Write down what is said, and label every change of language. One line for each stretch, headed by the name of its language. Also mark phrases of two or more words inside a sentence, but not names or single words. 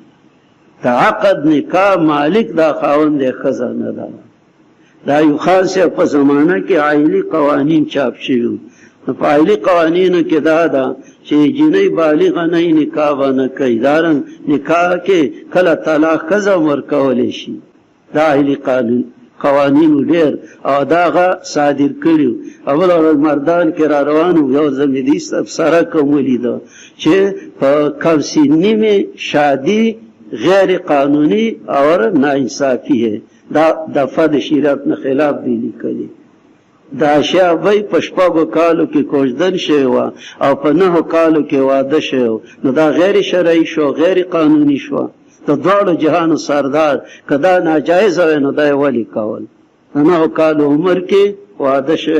Pashto: د عقد نکاح مالک دا خاوند دی ښځه نه ده دا یو خاص په زمانه کې عائلي قوانین چاپ شوي نو په عائلي قوانینو کې دا ده چې جنۍ بالغه نه نکاح ونه کوي دارن نکاح کې کله طلاق ښځه ورکولی شي دا عائلي قوانینو ډېر او دا هغه صادر کړي اول ورځ مردان کې را روانو یو ځل مې دې افسره کوم ولیده چې په
Urdu: کم سني میں شادی غیر قانونی اور ناانصافی ہے
Pashto: دا دفعه د شریعت نه خلاف دی لیکلي دا اشیاء وی په 6 کالو کې کوژدن شوی وه او په 9 کالو کې واده شوی نو دا غیر شرعي شو غیر قانوني شو د دواړو جهانو سردار که دا ناجایز وی نو دا یې ولې کول د 9 کالو عمر کې واده شوی